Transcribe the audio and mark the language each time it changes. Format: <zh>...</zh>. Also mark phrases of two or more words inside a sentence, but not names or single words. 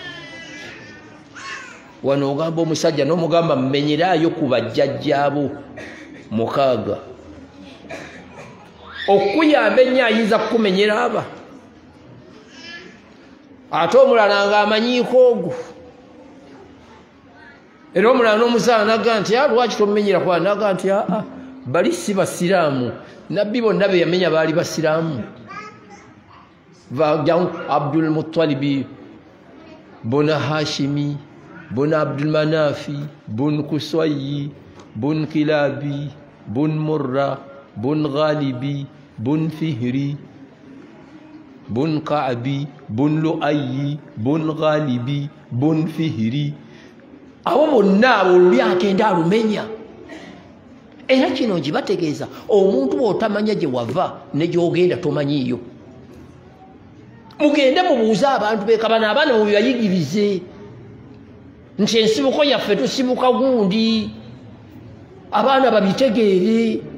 <lg>wano ogamba omusajja n'omugamba mmenyeraayo ku bajjajjaabo 6 okuyamba ennyo ayinza kukumenyera aba ate omulala ng'amanyiiko ogwo era omulala n'omusaala naga nti lwaki tomumenyera kwa naga nti bali si basiraamu nabbi bonna be yamenya baali basiraamu Abdul Muttalibi buna Hashimi buna Abdul Manafi bun Kuswayi bun Kilabi bun Murra bun Ghalibi bun Fihri bun Ka'bi bun Lu'ayyi bun Ghalibi bun Fihri. Abo bonna abo lyagenda alumenya. Era kino gibategeeza omuntu bw'otamanya gye wava ne gy'ogenda tomanyiiyo. Mugende mubuuze abantu beekabana abaana mubibayigirize nti ensibuko yaffe tusibuka gundi, abaana babitegeere.</lg>